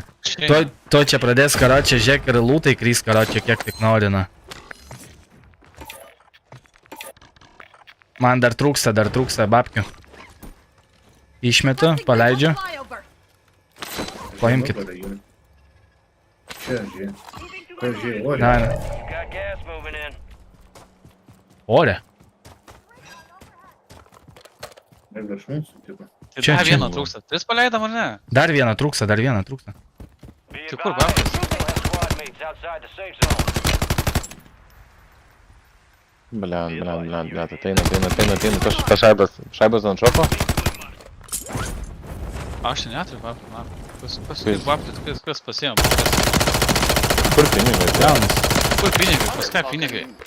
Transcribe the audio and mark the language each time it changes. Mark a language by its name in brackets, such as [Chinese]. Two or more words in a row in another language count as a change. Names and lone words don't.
[Lithuanian] To čia pradės karočią, žiūrėk ir lūtai krys karočią, kiek tik nori, na. Man dar trūksta babkių. Išmetu, paleidžiu. [English] Flyover. [Lithuanian] Paimkit. Čia, žiūrėk. Čia, žiūrėk, ori. Na, [English] You got gas moving in. [Lithuanian] ore. Ir virš mūsų, tipo. Tai Čia, dar čia. vieną trūksta. 3 paleidam ar ne? Dar vieną trūksta. [English] Be [Lithuanian] Tai kur [English] advised, [Lithuanian] babkas? [English] squad mates outside the safe zone. [Lithuanian] Blen, ateina. Tas šaibas ant šopo? Aš čia neturiu babkių, man. Kas Kaip? babkių, kas pasiėmė? Kur pinigai? Jaunas. Kur pinigai? Pas ką pinigai?